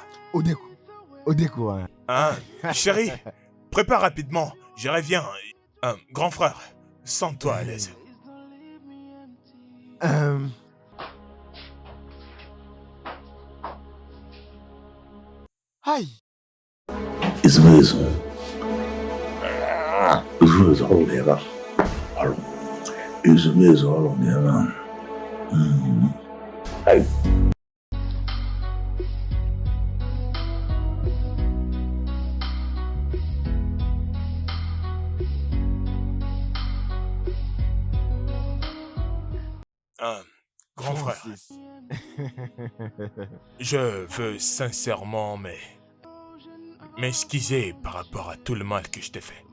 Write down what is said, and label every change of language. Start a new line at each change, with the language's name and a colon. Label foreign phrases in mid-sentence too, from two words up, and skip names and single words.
French: Odeko, hein. Hein, chérie, prépare rapidement, je reviens. Grand frère, sens-toi à l'aise. Aïe.
Portuguese: Isso mesmo. Isso mesmo, Alonera. Isso mesmo, Alonera. Ai.
French: Grand frère, je veux sincèrement m'excuser par rapport à tout le mal que je t'ai fait.